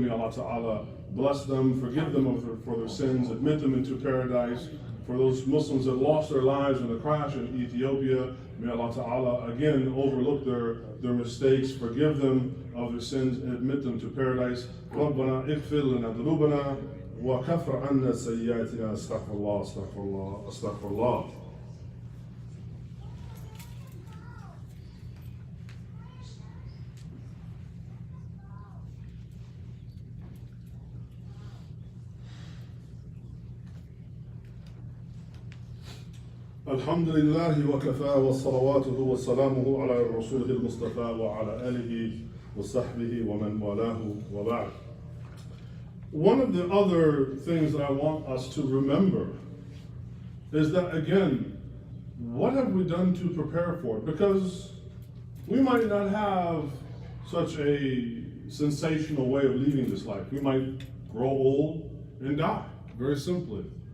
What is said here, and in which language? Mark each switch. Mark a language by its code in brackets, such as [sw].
[en] May Allah Ta'ala bless them, forgive them for their sins, admit them into paradise. For those Muslims that lost their lives in the crash in Ethiopia, may Allah Ta'ala again overlook their mistakes, forgive them of their sins, and admit them to paradise. [ar] رَبَّنَا اغْفِرْ لَنَا ذُنُوبَنَا وَكَفِّرْ عَنَّا سَيِّئَاتِنَا. أستغفر الله أستغفر الله أستغفر الله. الحمد لله وكفى وصلواته وسلامه على رسوله المصطفى وعلى آله وصحبه ومن والاه وبعد. [en] One of the other things that I want us to remember is that, again, what have we done to prepare for it? Because we might not have such a sensational way of leaving this life. We might grow old and die, very simply.